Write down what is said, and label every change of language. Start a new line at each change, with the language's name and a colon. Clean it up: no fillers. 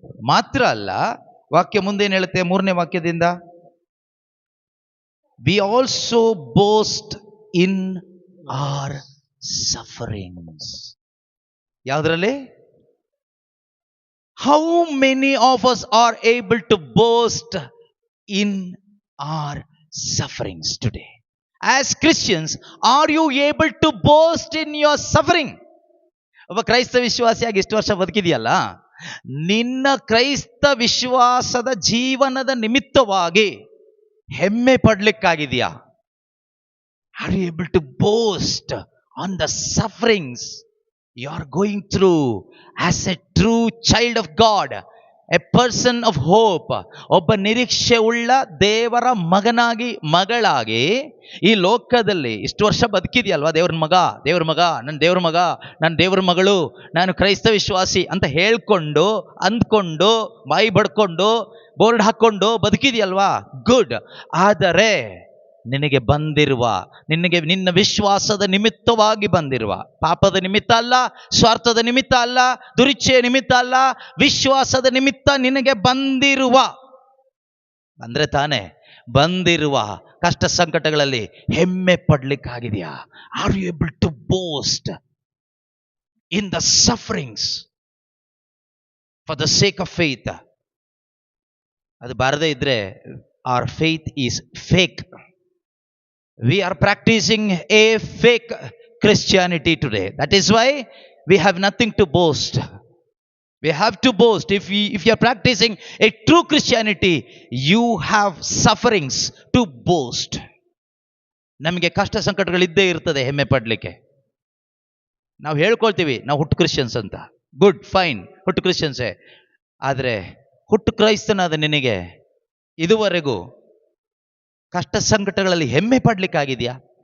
Kannada: ಮಾತ್ರ ಅಲ್ಲ, ವಾಕ್ಯ ಮುಂದೇನು ಹೇಳುತ್ತೆ? 3ನೇ ವಾಕ್ಯದಿಂದ,
English: We also boast in our sufferings.
Kannada: ಯಾವುದರಲ್ಲಿ?
English: How many of us are able to boast in our sufferings today? As Christians, are you able to boast in your suffering?
Kannada: ಒಬ್ಬ ಕ್ರೈಸ್ತ ವಿಶ್ವಾಸಿಯಾಗಿ ಇಷ್ಟು ವರ್ಷ ಬದುಕಿದೆಯಲ್ಲ, ನಿನ್ನ ಕ್ರೈಸ್ತ ವಿಶ್ವಾಸದ ಜೀವನದ ನಿಮಿತ್ತವಾಗಿ ಹೆಮ್ಮೆ ಪಡ್ಲಿಕ್ಕಾಗಿದೆಯಾ?
English: Are you able to boast on the sufferings you are going through as a true child of God? A person of hope.
Kannada: ಒಬ್ಬ ನಿರೀಕ್ಷೆ ಉಳ್ಳ ದೇವರ ಮಗನಾಗಿ, ಮಗಳಾಗಿ ಈ ಲೋಕದಲ್ಲಿ ಇಷ್ಟು ವರ್ಷ ಬದುಕಿದೆಯಲ್ವಾ? ದೇವ್ರ ಮಗ, ನನ್ನ ದೇವ್ರ ಮಗ, ನನ್ನ ದೇವ್ರ ಮಗಳು, ನಾನು ಕ್ರೈಸ್ತ ವಿಶ್ವಾಸಿ ಅಂತ ಹೇಳ್ಕೊಂಡು, ಅಂದ್ಕೊಂಡು, ಬಾಯಿ ಬಡ್ಕೊಂಡು, ಬೋರ್ಡ್ ಹಾಕೊಂಡು ಬದುಕಿದೆಯಲ್ವಾ? ಗುಡ್. ಆದರೆ ನಿನಗೆ ಬಂದಿರುವ, ನಿನ್ನ ವಿಶ್ವಾಸದ ನಿಮಿತ್ತವಾಗಿ ಬಂದಿರುವ, ಪಾಪದ ನಿಮಿತ್ತ ಅಲ್ಲ, ಸ್ವಾರ್ಥದ ನಿಮಿತ್ತ ಅಲ್ಲ, ದುರಿಚ್ಛೆಯ ನಿಮಿತ್ತ ಅಲ್ಲ, ವಿಶ್ವಾಸದ ನಿಮಿತ್ತ ನಿನಗೆ ಬಂದಿರುವ, ಅಂದ್ರೆ ತಾನೇ ಬಂದಿರುವ ಕಷ್ಟ ಸಂಕಟಗಳಲ್ಲಿ ಹೆಮ್ಮೆ ಪಡ್ಲಿಕ್ಕಾಗಿದೆಯಾ?
English: Are you able to boast in the sufferings for the sake of faith?
Kannada: ಅದು ಬಾರದೇ ಇದ್ರೆ
English: our faith is fake. We are practicing a fake Christianity today. That is why we have nothing to boast. We have to boast. If you are practicing a true Christianity, you have sufferings to boast.
Kannada: ನಮಗೆ ಕಷ್ಟ ಸಂಕಟಗಳಿದ್ದೇ ಇರ್ತದೆ ಹೆಮ್ಮೆ ಪಡ್ಲಿಕ್ಕೆ. ನಾವು ಹೇಳ್ಕೊಳ್ತೀವಿ ನಾವು ಹುಟ್ಟು Christians ಅಂತ.
English: good, fine,
Kannada: ಹುಟ್ಟು ಕ್ರಿಶ್ಚಿಯನ್ಸೇ. ಆದರೆ ಹುಟ್ಟು ಕ್ರೈಸ್ತನಾದ ನಿನಗೆ ಇದುವರೆಗೂ ಕಷ್ಟ ಸಂಕಟಗಳಲ್ಲಿ ಹೆಮ್ಮೆ ಪಡ್ಲಿಕ್ಕಾಗಿದೆಯಾ?